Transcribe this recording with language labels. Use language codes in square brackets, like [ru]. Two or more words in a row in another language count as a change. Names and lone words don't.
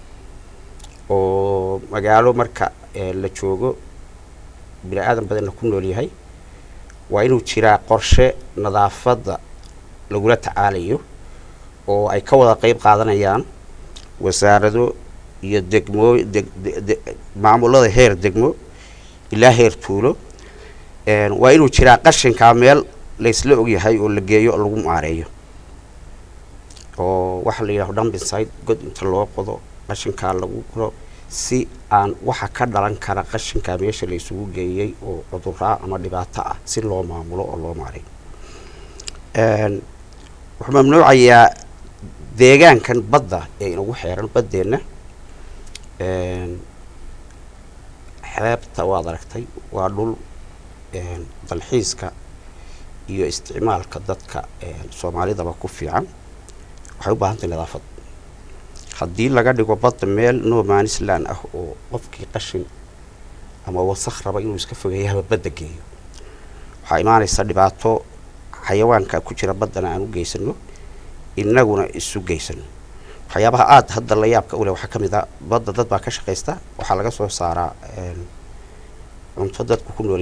[so] oo magaalo marka la joogo bini aadan badanna ku nool yahay waa inuu jiraa qorshe nadaafadda lagula tacaalayo oo ay ka wada qayb qaadanayaan wasaarado iyo degmo maamulada heer degmo ilaa heer tuulo waa inuu jiraa qashinkaa meel laysla ogyahay oo la geeyo lagu maareeyo oo waxa la yidhaahdo [en] dumping site [so] god inta loo qodo qashinkaa lagu guro si aan waxa ka dhalan kara qashinkaa meesha la isugu geeyey oo cudurraa ama dhibaato ah si loo maamulo oo loo maareeyo wuxuu mamnuucayaa deegaankan badda ee inagu xeeran baddeenna xeebta waad aragtay waa dhul dalxiiska iyo isticmaalka dadka soomaalidaba ku fiican waxay u baahan tahay nadaafad haddii laga dhigo badda meel [en] no man's land [so] ah oo qofkii qashin ama wasakh raba inuu iska fogeeyaba badda geeyo waxaa imaanaysa dhibaato xayawaanka ku jira baddana aan u geysano inaguna isu geysano waxyaabaha aad hadda la yaabka u leh waxaa ka mid ah badda dad baa ka shaqaysta waxaa laga soo saaraa cunto dadku ku nool